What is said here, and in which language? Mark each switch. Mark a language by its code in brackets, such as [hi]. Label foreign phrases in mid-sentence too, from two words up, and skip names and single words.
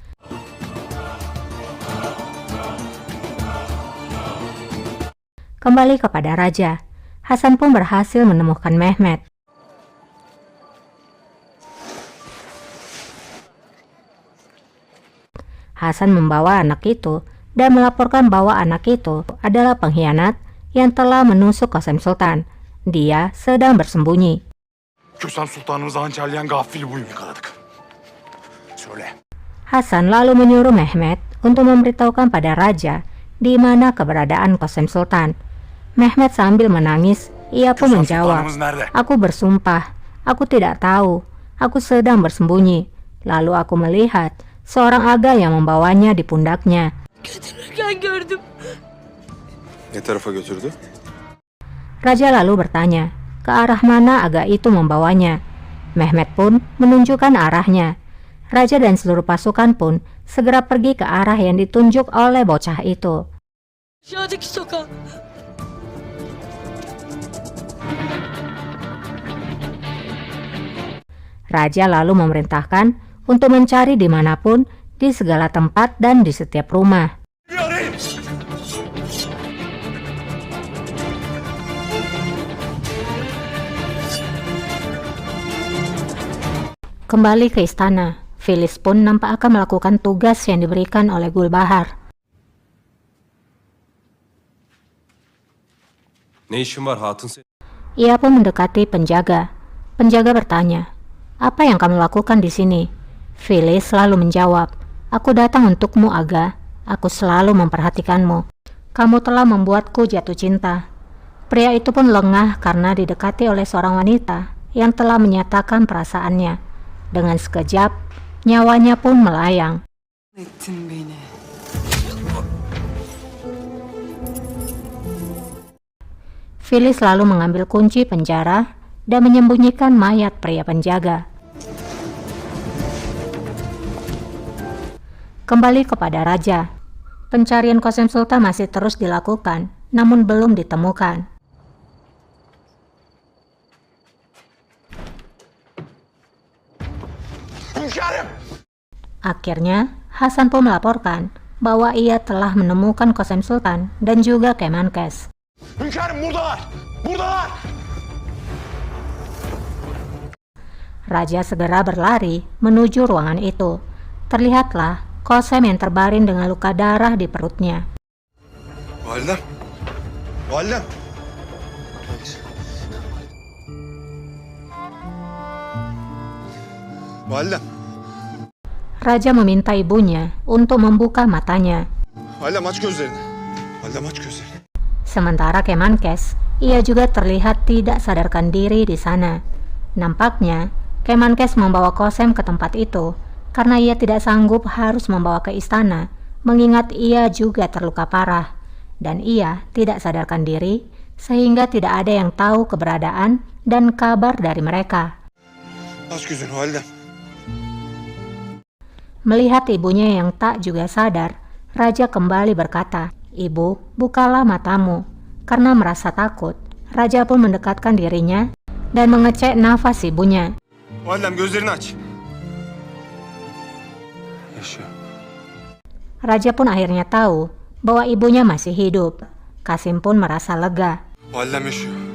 [id] Kembali kepada raja, Hasan pun berhasil menemukan Mehmet. Hasan membawa anak itu dan melaporkan bahwa anak itu adalah pengkhianat yang telah menusuk Qasem Sultan. Dia sedang bersembunyi. [tr] Kösem Sultanımızı hançerleyen gafili buyum yakaladık. Söyle. [id] Hasan lalu menyuruh Mehmet untuk memberitahukan pada raja di mana keberadaan Qasem Sultan. Mehmet sambil menangis, ia pun Kösem menjawab, [tr] Sultanımız nerede? [id] "Aku bersumpah, aku tidak tahu. Aku sedang bersembunyi." Lalu aku melihat seorang aga yang membawanya di pundaknya. [tr] Götürürken gördüm. Ne tarafa götürdü? [id] Raja lalu bertanya, ke arah mana aga itu membawanya. Mehmet pun menunjukkan arahnya. Raja dan seluruh pasukan pun segera pergi ke arah yang ditunjuk oleh bocah itu. [tr] Aşağıdaki sokağa. [id] Raja lalu memerintahkan untuk mencari dimanapun, di segala tempat dan di setiap rumah. [tr] Arayın! [id] Kembali ke istana, Filis pun nampak akan melakukan tugas yang diberikan oleh Gulbahar. [tr] Ne işin var hatun senin? [id] Ia pun mendekati penjaga. Penjaga bertanya, "Apa yang kamu lakukan di sini?" Filis selalu menjawab, "Aku datang untukmu, Aga. Aku selalu memperhatikanmu. Kamu telah membuatku jatuh cinta." Pria itu pun lengah karena didekati oleh seorang wanita yang telah menyatakan perasaannya. Dengan sekejap, nyawanya pun melayang. [tr] Ettin beni. [id] Filis lalu mengambil kunci penjara dan menyembunyikan mayat pria penjaga. Kembali kepada raja, pencarian Qasem Sultan masih terus dilakukan, namun belum ditemukan. [tr] Hünkârım! [id] Akhirnya, Hasan pun melaporkan bahwa ia telah menemukan Qasem Sultan dan juga Kemenkes. [tr] Hünkârım buradalar! Buradalar! [id] Raja segera berlari menuju ruangan itu. Terlihatlah Qasem yang terbaring dengan luka darah di perutnya. [tr] Validem! Validem! Validem! [id] Raja meminta ibunya untuk membuka matanya. [tr] Validem aç gözlerini. Validem aç gözlerini. [id] Sementara Kemenkes, ia juga terlihat tidak sadarkan diri di sana. Nampaknya, Kemenkes membawa Qasem ke tempat itu karena ia tidak sanggup harus membawa ke istana, mengingat ia juga terluka parah. Dan ia tidak sadarkan diri, sehingga tidak ada yang tahu keberadaan dan kabar dari mereka. [tr] Aç gözünü validem. [id] Melihat ibunya yang tak juga sadar, Raja kembali berkata, "Ibu, bukalah matamu." Karena merasa takut, Raja pun mendekatkan dirinya dan mengecek nafas ibunya. [tr] Validem gözlerini aç. Yaşıyor. [id] Raja pun akhirnya tahu bahwa ibunya masih hidup. Qasim pun merasa lega. [tr] Validem yaşıyor.